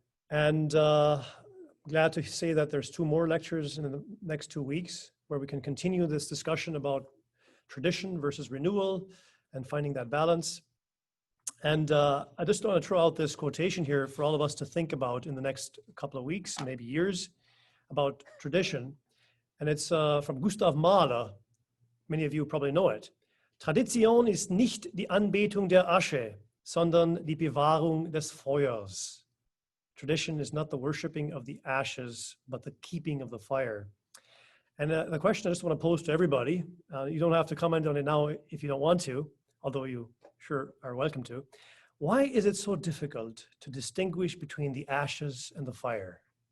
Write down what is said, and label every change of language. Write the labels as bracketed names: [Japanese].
[English] And glad to say that there's 2 more lectures in the next 2 weeks where we can continue this discussion about tradition versus renewal and finding that balance. And I just want to throw out this quotation here for all of us to think about in the next couple of weeks, maybe years, about tradition. And it's from Gustav Mahler. Many of you probably know it. [German] Tradition ist nicht die Anbetung der Asche, sondern die Bewahrung des Feuers. [English] Tradition is not the worshiping of the ashes, but the keeping of the fire. And the question I just want to pose to everybody, you don't have to comment on it now if you don't want to, although you sure are welcome to. Why is it so difficult to distinguish between the ashes and the fire?